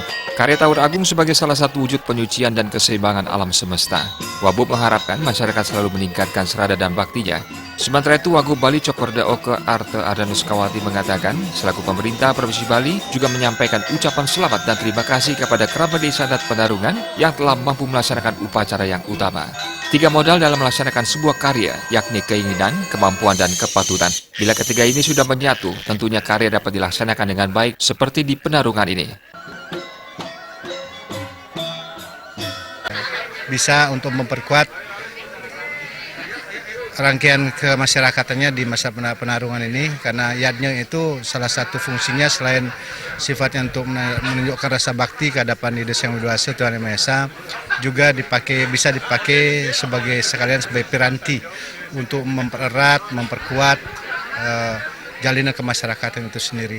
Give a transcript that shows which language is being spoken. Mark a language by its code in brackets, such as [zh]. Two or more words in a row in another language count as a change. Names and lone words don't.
[id] Karya Taur Agung sebagai salah satu wujud penyucian dan keseimbangan alam semesta. Wabub mengharapkan masyarakat selalu meningkatkan serada dan baktinya. Sementara itu, Wagub Bali Cokorda Oke Arte Ardanus Kawati mengatakan, selaku pemerintah Provinsi Bali juga menyampaikan ucapan selamat dan terima kasih kepada kerabat desa adat Penarungan yang telah mampu melaksanakan upacara yang utama. 3 modal dalam melaksanakan sebuah karya, yakni keinginan, kemampuan, dan kepatutan. Bila ketiga ini sudah menyatu, tentunya karya dapat dilaksanakan dengan baik seperti di Penarungan ini. Bisa untuk memperkuat rangkaian kemasyarakatannya di masa penarungan ini, karena yadnya itu salah satu fungsinya selain sifatnya untuk menunjukkan rasa bakti ke hadapan Desa Yang Widowasa Tuhan Yang Maha Esa, juga bisa dipakai sebagai piranti untuk mempererat, memperkuat jalinan kemasyarakatan itu sendiri.